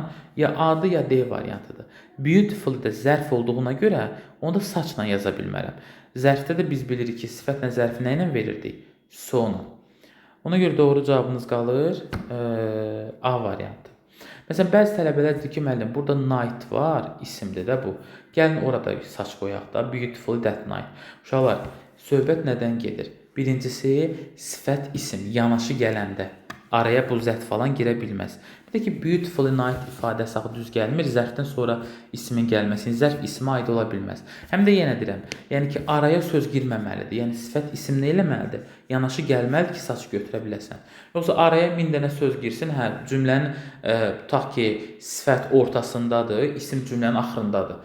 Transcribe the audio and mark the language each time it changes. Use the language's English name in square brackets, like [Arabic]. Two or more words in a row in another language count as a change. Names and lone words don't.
[Azerbaijani] Ya A-dır, ya D variantıdır. Beautiful da zərf olduğuna görə onu da saçla yaza bilmərəm. Zərfdə də biz bilirik ki, sifətlə zərfi nə ilə verirdik? So-la. Ona görə doğru cavabınız qalır A variantı. Məsələn, bəzi tələbələr deyir ki, müəllim, burada night var, isimdir də bu. Gəlin orada saç qoyaq da, [English] beautiful that night. [Azerbaijani] Uşaqlar, söhbət nədən gedir? Birincisi, sifət isim yanaşı gələndə araya bu zət falan girə bilməz. Bir də ki, [English] beautiful night [Azerbaijani] ifadəsi axı düz gəlmir, zərfdən sonra ismin gəlməsi, zərf ismə aid ola bilməz. Həm də yenə deyirəm, yəni ki, araya söz girməməlidir. Yəni, sifət isim nə eləməlidir? Yanaşı gəlməlidir ki, saç götürə biləsən. Yoxsa araya 1000 dənə söz girsin, hə, cümlənin, tutaq ki, sifət ortasındadır, isim cümlənin axırındadır.